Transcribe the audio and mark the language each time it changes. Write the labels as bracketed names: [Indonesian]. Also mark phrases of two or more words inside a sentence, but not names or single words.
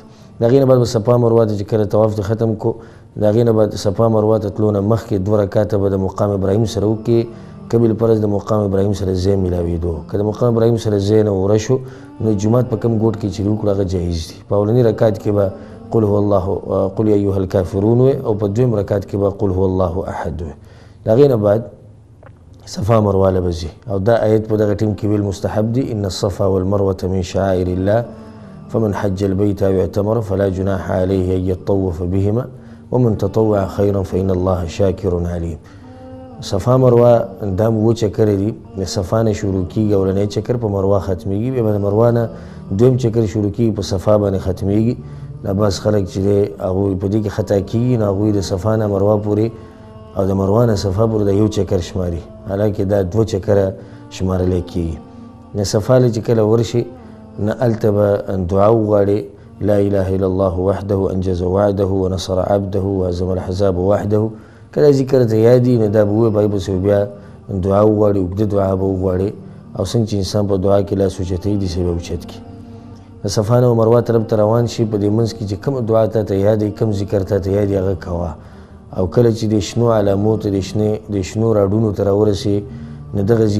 [Pashto] د هغې نه بعد به صفا مروه ته چې کله طواف ته ختم کړو، د هغې نه بعد صفا مروه ته تلو نه مخکې 2 رکعاته به د مقام ابراهیم سره وکړي. که بالفرض د مقام ابراهیم سره ځای میلاوېدو، که د مقام ابراهیم سره ځای نه وره شو، نو جومات په کم ګوټ کې چې وکړو هغه جایز دي. په اولني رکعت کې به [Arabic] قل هو الله قل یا ایها الکافرون [Pashto] وایي، او په دویم رکعت کې به [Arabic] قل هو الله احد [Pashto] وایي. د هغې نه بعد صفا مروه له به ځي. او دا آیت په دغه ټیم کې ویل مستحب دي: [Arabic] ان الصفا والمروة من شعائر الله فمن حج البيت او اعتمر فلا جناح عليه ان يطوف بهما ومن تطوع خيرا فإن الله شاکر علیم. [Pashto] صفا مروه دا اووه چکرې دي. د صفا نه شروع کېږي، اولنی چکر په مروه ختمیږي، بیا به د مروه نه دویم چکر شروع کېږي، په صفا باندې ختمیږي. دا بعض خلک چې دی هغوی په دې کې خطا کېږي، نو هغوی د صفا نه مروه پورې او د مروه نه صفا پورې دا یو چکر شماري، حالانکې دا 2 چکره شمارلی کېږي. نه صفا له چې کله ورشي، نه هلته به دعا وغواړي: [Arabic] لا اله الا الله وحده انجز وعده ونصر عبده وهزم الاحزاب وحده. [Pashto] که دا ذکر ته یاد وي نو دا به ووایي، پای پسې بیا دعا وغواړي، اوږده دعا به وغواړي. او څنګه چې انسان په دعا کې لاس اوچتوي داسې به اوچت کړي. صفا نه مروه طرف ته روان شي په دې منځ کې چې کوم دعا ته ته یادې کوم ذکر ته ته یادې هغه کوه او کله چې د شنو علامو ته د شنو راډونو ته راورسې نو دغه ځای